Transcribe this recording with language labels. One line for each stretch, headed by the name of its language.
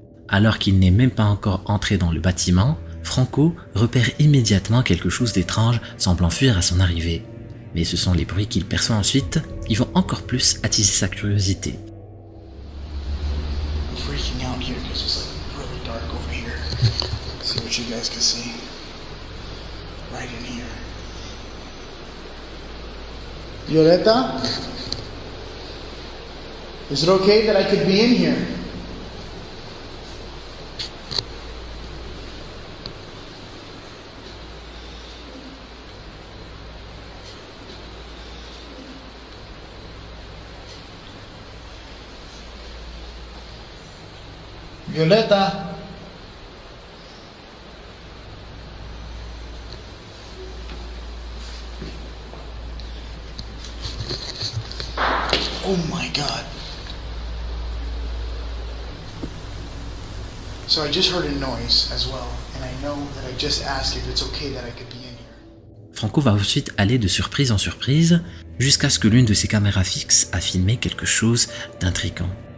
French: Alors qu'il n'est même pas encore entré dans le bâtiment, Franco repère immédiatement quelque chose d'étrange semblant fuir à son arrivée. Mais ce sont les bruits qu'il perçoit ensuite qui vont encore plus attiser sa curiosité.
English: Freaking out here because it's like really dark over here. See what you guys can see. Right in here. Violeta? Is it okay that I could be in here? Violeta? Oh my God. So I just heard a noise as well, and I know that I just asked if it's okay that I could be in here.
French: Franco va ensuite aller de surprise en surprise jusqu'à ce que l'une de ses caméras fixes a filmé quelque chose d'intriguant.